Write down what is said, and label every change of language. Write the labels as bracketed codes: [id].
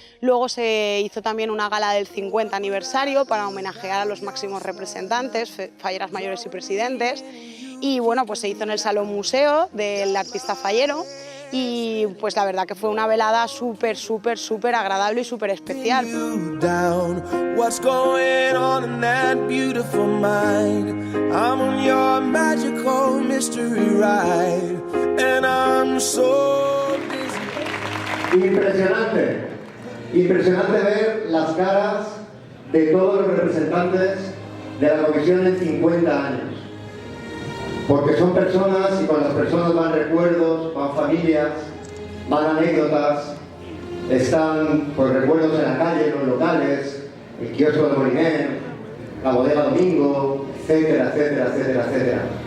[es] Luego se hizo también una gala del 50 aniversario para homenajear a los máximos representantes, falleras mayores y presidentes. Y bueno, pues se hizo en el Salón Museo del artista fallero. Y pues la verdad que fue una velada súper agradable y súper especial. [en] What's going on in that beautiful mind? I'm on your magical mystery ride, and I'm so busy. [es] Impresionante ver las caras de todos los representantes de la comisión en 50 años. Porque son personas y con las personas van recuerdos, van familias, van anécdotas, están pues, recuerdos en la calle, en los locales, el kiosco de Moliner, la bodega Domingo, etcétera, etcétera, etcétera, etcétera.